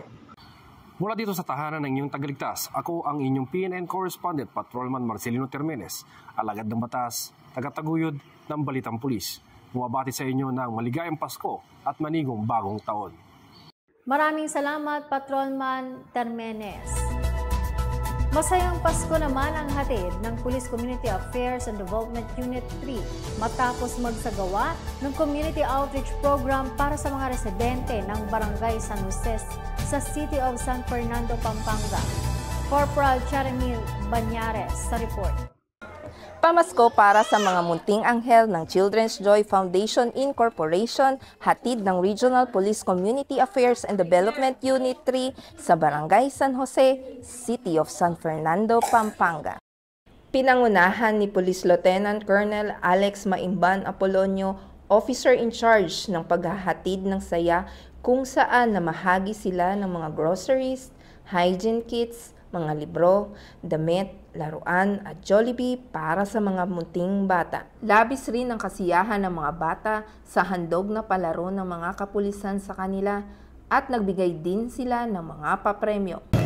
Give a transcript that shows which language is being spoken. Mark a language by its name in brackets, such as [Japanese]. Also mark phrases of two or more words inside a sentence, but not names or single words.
[Filipino] Mula dito sa tahanan ng inyong tagaligtas, ako ang inyong PNN Correspondent, Patrolman Marcelino Termenes, alagad ng batas, tagataguyod ng Balitang Pulis. Bumabati sa inyo ng maligayang Pasko at manigong bagong taon. Maraming salamat, Patrolman Termenes. Masayang Pasko naman ang hatid ng Police Community Affairs and Development Unit 3 matapos magsagawa ng [English] Community Outreach Program [Filipino] para sa mga residente ng Barangay San Jose sa City of San Fernando, Pampanga. Corporal Charamil Banyares sa report. Pamasko para sa mga munting anghel ng Children's Joy Foundation Incorporation, hatid ng Regional Police Community Affairs and Development Unit 3 sa Barangay San Jose, City of San Fernando, Pampanga. Pinangunahan ni Police Lieutenant Colonel Alex Maimban Apolonio, [English] Officer in Charge [Filipino] ng paghahatid ng saya kung saan namahagi sila ng mga groceries, [English] hygiene kits, [Filipino] mga libro, damit, laruan at Jollibee para sa mga munting bata. Labis rin ang kasiyahan ng mga bata sa handog na palaro ng mga kapulisan sa kanila at nagbigay din sila ng mga papremyo.